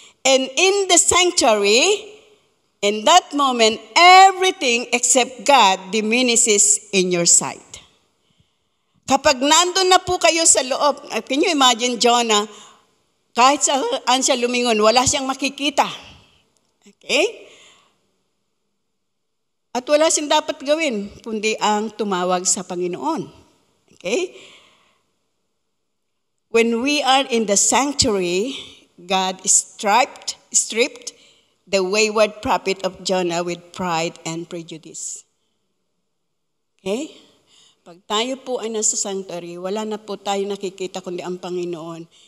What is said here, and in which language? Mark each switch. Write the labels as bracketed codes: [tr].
[en] And in the sanctuary, in that moment, everything except God diminishes in your sight. [tl] Kapag nandun na po kayo sa loob, [en] can you imagine [tl] Jonah, kahit saan siya lumingon, wala siyang makikita. Okay? At wala siyang dapat gawin, kundi ang tumawag sa Panginoon. [en] Okay? When we are in the sanctuary, God stripped the wayward prophet of Jonah with pride and prejudice. Okay? [tl] Pag tayo po ay nasa sanctuary, wala na po tayo nakikita kundi ang Panginoon.